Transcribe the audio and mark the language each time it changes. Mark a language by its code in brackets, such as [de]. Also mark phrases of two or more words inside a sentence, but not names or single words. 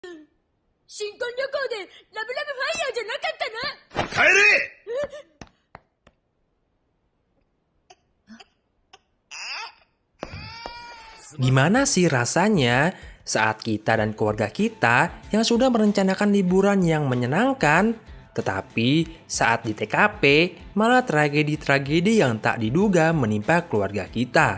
[ja] 新婚旅行でラブラブファイヤーじゃなかったな。帰れ。 [id] Gimana sih rasanya saat kita dan keluarga kita yang sudah merencanakan liburan yang menyenangkan, tetapi saat di TKP malah tragedi-tragedi yang tak diduga menimpa keluarga kita.